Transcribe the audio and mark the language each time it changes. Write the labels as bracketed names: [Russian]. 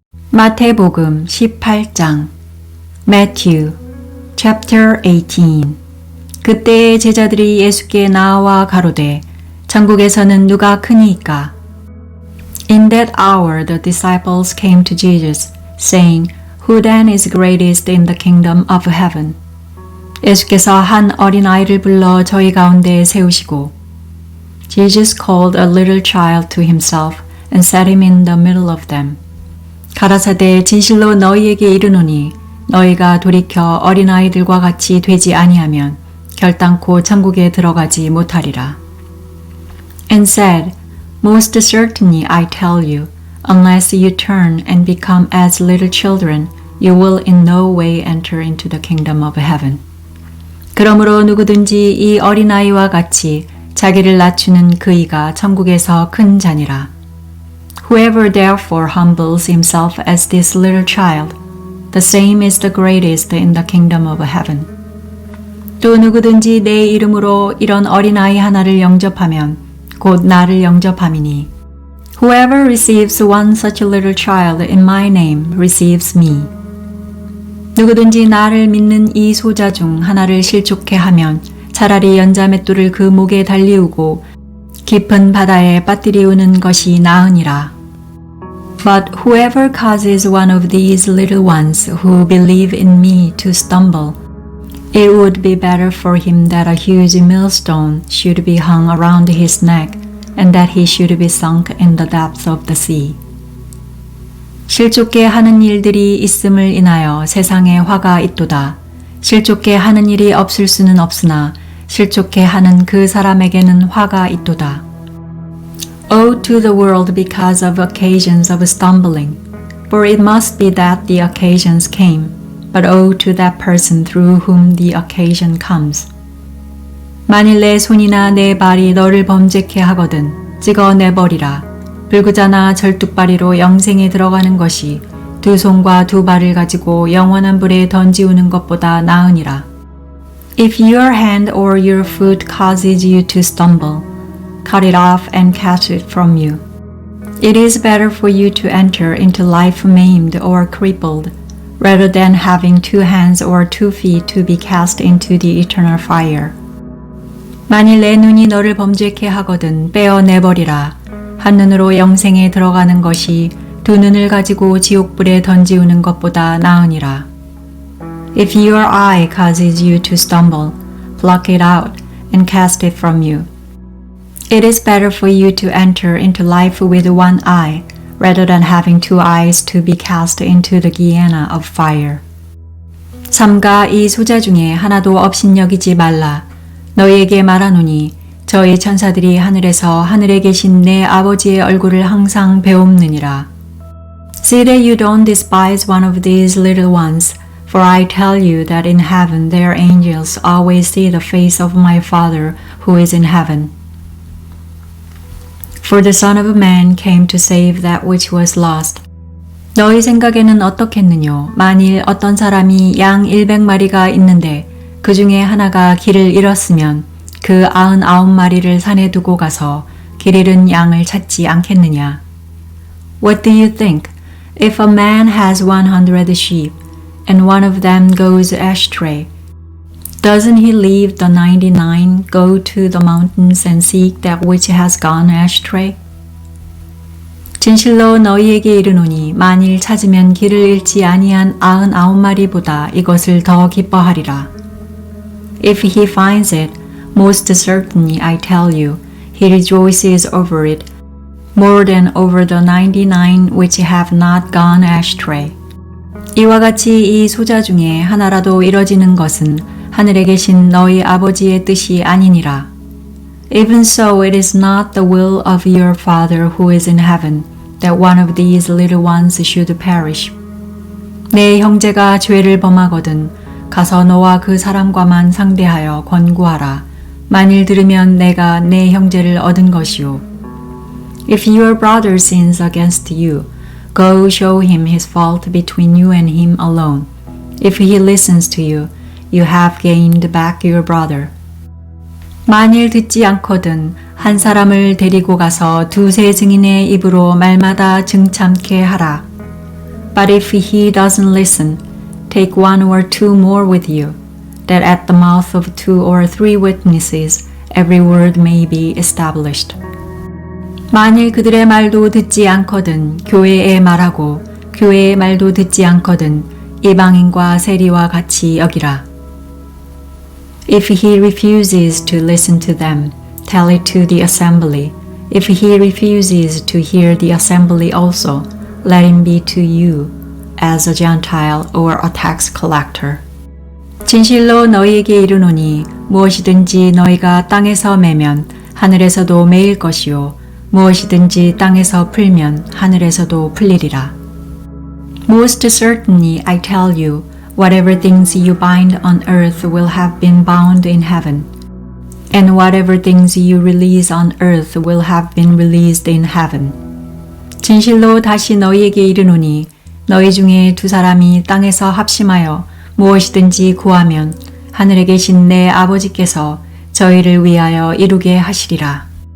[Korean] 마태복음 18장 [English] Matthew chapter 18 [Korean] 그때의 제자들이 예수께 나와 가로되 천국에서는 누가 크니이까? [English] In that hour the disciples came to Jesus, saying, Who then is greatest in the kingdom of heaven? [Korean] 예수께서 한 어린아이를 불러 저희 가운데 세우시고 [English] Jesus called a little child to himself and set him in the middle of them. [Korean] 가라사대 진실로 너희에게 이르노니 너희가 돌이켜 어린아이들과 같이 되지 아니하면 결단코 천국에 들어가지 못하리라. [English] And said, Most certainly I tell you, unless you turn and become as little children, you will in no way enter into the kingdom of heaven. [Korean] 그러므로 누구든지 이 어린아이와 같이 자기를 낮추는 그이가 천국에서 큰 자니라. [English] Whoever therefore humbles himself as this little child, the same is the greatest in the kingdom of heaven. [Korean] 또 누구든지 내 이름으로 이런 어린아이 하나를 영접하면 곧 나를 영접함이니 [English] Whoever receives one such little child in my name receives me. [Korean] 누구든지 나를 믿는 이 소자 중 하나를 실족해 하면 차라리 연자맷돌을 그 목에 달리우고 깊은 바다에 빠뜨리우는 것이 나으니라. [English] But whoever causes one of these little ones who believe in me to stumble, it would be better for him that a huge millstone should be hung around his neck and that he should be sunk in the depths of the sea. [Korean] 실족게 하는 일들이 있음을 인하여 세상에 화가 있도다. 실족게 하는 일이 없을 수는 없으나 실족게 하는 그 사람에게는 화가 있도다. [English] Woe to the world because of occasions of stumbling, for it must be that the occasions came, but woe to that person through whom the occasion comes. [Korean] 만일 내 손이나 내 발이 너를 범죄케 하거든 찍어내버리라. 불구자나 절뚝발이로 영생에 들어가는 것이 두 손과 두 발을 가지고 영원한 불에 던지우는 것보다 나으니라. [English] If your hand or your foot causes you to stumble, cut it off and cast it from you. It is better for you to enter into life maimed or crippled, rather than having 2 hands or 2 feet to be cast into the eternal fire. [Korean] 만일 내 눈이 너를 범죄케 하거든 빼어내버리라. 한 눈으로 영생에 들어가는 것이 2 눈을 가지고 지옥불에 던지우는 것보다 나으니라. [English] If your eye causes you to stumble, pluck it out and cast it from you. It is better for you to enter into life with 1 eye, rather than having 2 eyes to be cast into the Gehenna of fire. [Korean] 삼가 이 소자 중에 하나도 업신여기지 말라. 너희에게 말하노니 저희 천사들이 하늘에서 하늘에 계신 내 아버지의 얼굴을 항상 배옵느니라. [English] See that you don't despise one of these little ones, for I tell you that in heaven their angels always see the face of my Father who is in heaven. For the Son of Man came to save that which was lost. [Korean] 너희 생각에는 어떻겠느뇨? 만일 어떤 사람이 양 100마리가 있는데 그 중에 하나가 길을 잃었으면 그 99마리를 산에 두고 가서 길 잃은 양을 찾지 않겠느냐? [English] What do you think? If a man has 100 sheep and one of them goes astray, doesn't he leave the 99, go to the mountains and seek that which has gone astray? [Korean] 진실로 너희에게 이르노니 만일 찾으면 길을 잃지 아니한 99마리보다 이것을 더 기뻐하리라. [English] If he finds it, most certainly I tell you, he rejoices over it more than over the 99 which have not gone astray. [Korean] 이와 같이 이 소자 중에 하나라도 이뤄지는 것은 하늘에 계신 너희 아버지의 뜻이 아니니라. [English] Even so it is not the will of your Father who is in heaven that one of these little ones should perish. [Korean] 내 형제가 죄를 범하거든 가서 너와 그 사람과만 상대하여 권고하라. 만일 들으면 내가 내 형제를 얻은 것이요. [English] If your brother sins against you, go show him his fault between you and him alone. If he listens to you, you have gained back your brother. [Korean] 만일 듣지 않거든 한 사람을 데리고 가서 2-3 증인의 입으로 말마다 증참케 하라. [English] But if he doesn't listen, take one or two more with you, that at the mouth of 2 or 3 witnesses every word may be established. [Korean] 만일 그들의 말도 듣지 않거든 교회에 말하고 교회의 말도 듣지 않거든 이방인과 세리와 같이 여기라. [English] If he refuses to listen to them, tell it to the assembly. If he refuses to hear the assembly also, let him be to you as a Gentile or a tax collector. [Korean] 진실로 너희에게 이르노니 무엇이든지 너희가 땅에서 매면 하늘에서도 매일 것이요 무엇이든지 땅에서 풀면 하늘에서도 풀리리라. [English] Most certainly I tell you, whatever things you bind on earth will have been bound in heaven, and whatever things you release on earth will have been released in heaven. [Korean] 진실로 다시 너희에게 이르노니 너희 중에 2 사람이 땅에서 합심하여 무엇이든지 구하면 하늘에 계신 내 아버지께서 저희를 위하여 이루게 하시리라.